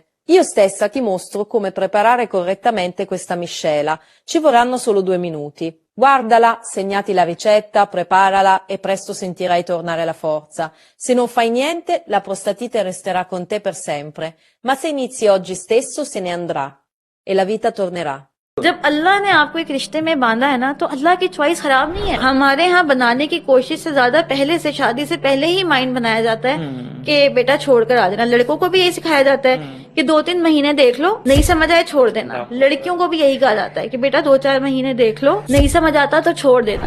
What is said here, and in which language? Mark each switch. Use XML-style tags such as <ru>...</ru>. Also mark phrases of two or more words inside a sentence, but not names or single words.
<it>Io stessa ti mostro come preparare correttamente questa miscela. Ci vorranno solo 2 minuti. Guardala, segnati la ricetta, preparala e presto sentirai tornare la forza. Se non fai niente, la prostatite resterà con te per sempre. Ma se inizi oggi stesso, se ne andrà e la vita tornerà.</it> <hi>जब अल्लाह ने आपको एक रिश्ते में बांधा है ना, तो अल्लाह की चॉइस खराब नहीं है. हमारे यहाँ बनाने की कोशिश से ज्यादा पहले से, शादी से पहले ही माइंड बनाया जाता है कि बेटा छोड़कर आ जाना. लड़कों को भी यही सिखाया जाता है कि 2-3 महीने देख लो, नहीं समझ आए छोड़ देना. लड़कियों को भी यही कहा जाता है कि बेटा 2-4 महीने देख लो, नहीं समझ आता तो छोड़ देना.</hi>